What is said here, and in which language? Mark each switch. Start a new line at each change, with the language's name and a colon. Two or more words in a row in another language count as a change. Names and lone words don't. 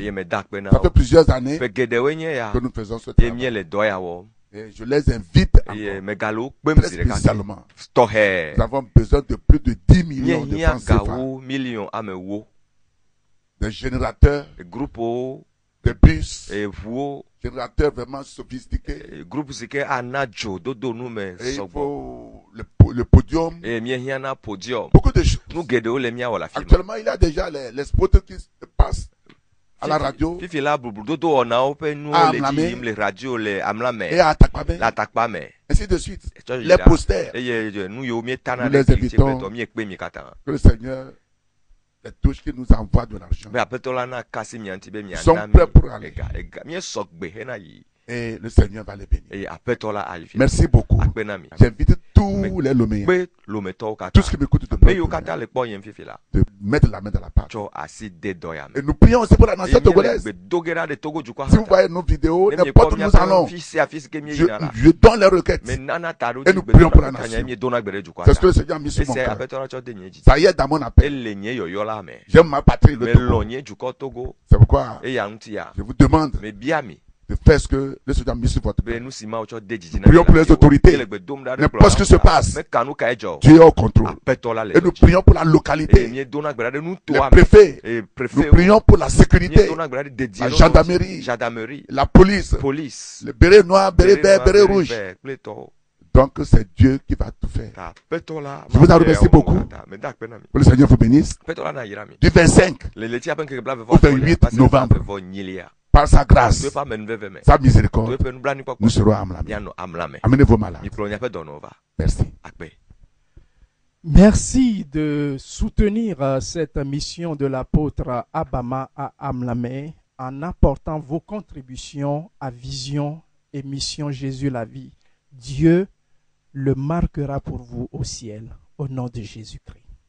Ewe: eye me dakpe na
French: Ça fait plusieurs années
Ewe: pe gedewe nye ya
French: que nous faisons ce
Ewe: ye mi
French: travail.
Ewe: le doya wo
French: Et je les invite
Ewe: eye
French: encore,
Ewe: me galo kpem
French: très
Ewe: zire ka
French: spécialement.
Ewe: to he
French: Nous avons besoin de plus de 10
Ewe: nye
French: millions de
Ewe: nya
French: francs CFA,
Ewe: gawo million ame wo
French: des générateurs,
Ewe: groupe o
French: des bus,
Ewe: eʋuwo
French: générateurs vraiment sophistiqués.
Ewe: groupe si ke ana dzo dodo nu me
French: Et il
Ewe: sɔgbɔ
French: faut le podium,
Ewe: eye miehia na podium
French: beaucoup de choses.
Ewe: nu geɖewo le miawɔ le afi ma
French: Actuellement, il y a déjà les spots qui se passent à la radio
Ewe: fifi la blubludodo wɔnawo ƒe nuwo Ah, le
French: Amlame.
Ewe: dzi yim le radio le amla me
French: et à Takpabe,
Ewe: le atakpa me
French: ainsi de suite.
Ewe: Tsɔ yi
French: Les
Ewe: ɖa.
French: posters,
Ewe: eye nu yiwo mietana
French: Nous
Ewe: ɖe
French: les
Ewe: gli
French: invitons.
Ewe: tse tɔ miekpe mi katã
French: que le Seigneur les touche, qui nous envoie de l'argent.
Ewe: be aƒetɔ la na kasi mia ŋuti be
French: Ils sont
Ewe: miana mi
French: prêts pour aller.
Ewe: ega miesɔ gbe hena yi
French: Et le Seigneur va les bénir.
Ewe: eye aƒetɔ la ayi fi
French: Merci beaucoup.
Ewe: akpe na mi
French: J'invite tous les Loméens,
Ewe: kpe lometɔwo
French: tous ceux
Ewe: katã
French: qui m'écoutent de
Ewe: ame yiwo
French: près,
Ewe: katã le kpɔ yem fifi la
French: de mettre la main dans la pâte.
Ewe: tsɔ asi de dɔ ya me
French: Et nous prions aussi pour la nation
Ewe: eye mi le
French: togolaise.
Ewe: gbe do ge ɖa ɖe togo dukɔa
French: Si vous voyez nos vidéos,
Ewe: Ne mi
French: n'importe
Ewe: kpɔ
French: où nous
Ewe: miaƒe
French: allons,
Ewe: fi sia fi si ke
French: je,
Ewe: mieyina la
French: je donne les requêtes.
Ewe: me nana ta ɖo
French: Et nous prions pour la nation.
Ewe: miedona gbe ɖe dukɔa
French: C'est ce que
Ewe: ta
French: le Seigneur a mis sur mon
Ewe: ese
French: cœur.
Ewe: aƒetɔ la tsɔ de nye dzi
French: Ça y est dans mon appel.
Ewe: ele nye yɔyɔ la me
French: J'aime ma patrie,
Ewe: le me
French: Togo.
Ewe: lɔ nye dukɔ togo
French: C'est pourquoi
Ewe: eya ŋuti ya
French: je vous demande
Ewe: me bia mi
French: de faire ce que le Seigneur a mis sur votre
Ewe: be
French: cœur.
Ewe: nu si mawo tsɔ de dzidzi
French: Prions pour les autorités.
Ewe: ele gbe dom ɖa ɖe
French: N'importe ce qui se passe.
Ewe: me kanu ka edzɔ
French: Dieu est au contrôle.
Ewe: aƒetɔ la le
French: Et nous
Ewe: yɔ dzi
French: prions pour la
Ewe: eye
French: localité,
Ewe: miedona gbe ɖa ɖe
French: les
Ewe: nutoa me
French: préfets.
Ewe: eye
French: Nous
Ewe: préfet
French: prions pour la sécurité,
Ewe: miedona gbe ɖa ɖe dedie
French: la
Ewe: ɖewo
French: gendarmerie,
Ewe: gendarmerie
French: la police,
Ewe: police
French: le béret noir, béret vert, béret noir, rouge. vert,
Ewe: kple tɔwo
French: Donc c'est Dieu qui va tout faire.
Ewe: ta aƒetɔ la
French: Je vous en
Ewe: ma
French: remercie
Ewe: fɛ
French: beaucoup.
Ewe: wɔwɔ ta me da akpe na mi
French: Que le Seigneur vous bénisse.
Ewe: aƒetɔ la na yira mi
French: Du 25,
Ewe: le leti aƒe ŋkeke bla
French: Au 28 novembre.
Ewe: vɔ nyilia
French: par sa
Ewe: to
French: grâce,
Ewe: eƒe amenuveve me
French: sa
Ewe: to
French: miséricorde,
Ewe: eƒe nublanuikpɔkpɔ
French: nous serons à Amlam.
Ewe: mianɔ amla me
French: Amenez vos malades.
Ewe: mikplɔ miaƒe dɔnɔwo va
French: Merci.
Ewe: akpe
French: Merci de soutenir cette mission de l'apôtre Abama à Amlamé en apportant vos contributions à Vision et Mission Jésus la vie. Dieu le marquera pour vous au ciel, au nom de Jésus-Christ.